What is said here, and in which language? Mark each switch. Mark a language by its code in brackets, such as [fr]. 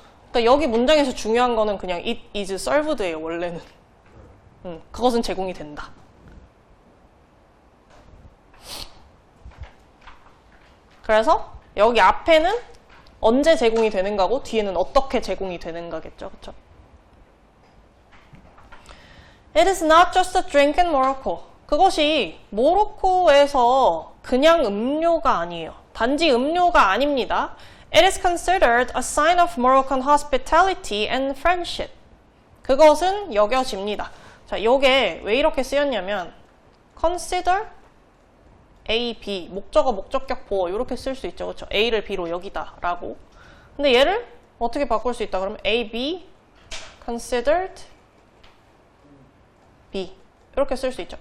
[ko] 그러니까 여기 문장에서 중요한 거는 그냥 [en] it is served [ko] 예요, 원래는. 그것은 제공이 된다. 그래서 여기 앞에는 언제 제공이 되는가고 뒤에는 어떻게 제공이 되는가겠죠, 그쵸? [en] It is not just a drink in Morocco. [ko] 그것이 모로코에서 그냥 음료가 아니에요. 단지 음료가 아닙니다. [en] It is considered a sign of Moroccan hospitality and friendship. [ko] 그것은 여겨집니다. 자, 요게 왜 이렇게 쓰였냐면 [en] consider A, B, [ko] 목적어, 목적격, 보어 이렇게 쓸 수 있죠. 그렇죠? A를 B로 여기다 라고. 근데 얘를 어떻게 바꿀 수 있다? 그러면 [en] A, B, considered B [ko] 이렇게 쓸 수 있죠.